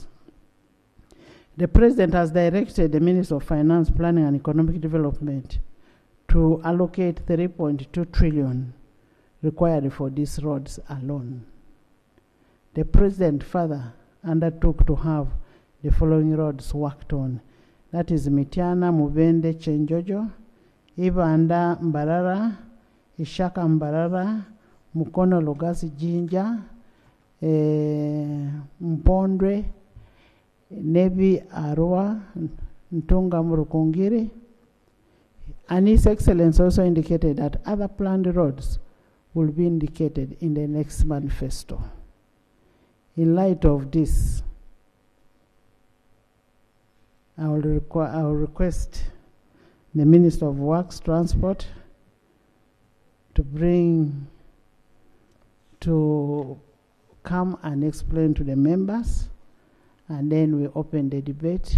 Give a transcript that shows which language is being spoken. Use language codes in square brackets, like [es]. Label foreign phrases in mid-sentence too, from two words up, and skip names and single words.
[en] The President has directed the Minister of Finance, Planning and Economic Development to allocate 3.2 trillion required for these roads alone. The President further undertook to have the following roads worked on. That is Mitiana, Mubende, Chenjojo, Ibanda, Mbarara, Ishaka, Mbarara, Mukono, Lugasi, Jinja, Mpondwe, Nebi, Arua, Ntunga, Murukungiri. And His Excellency also indicated that other planned roads will be indicated in the next manifesto. In light of this, I will request the Minister of Works, Transport to come and explain to the members, and then we open the debate.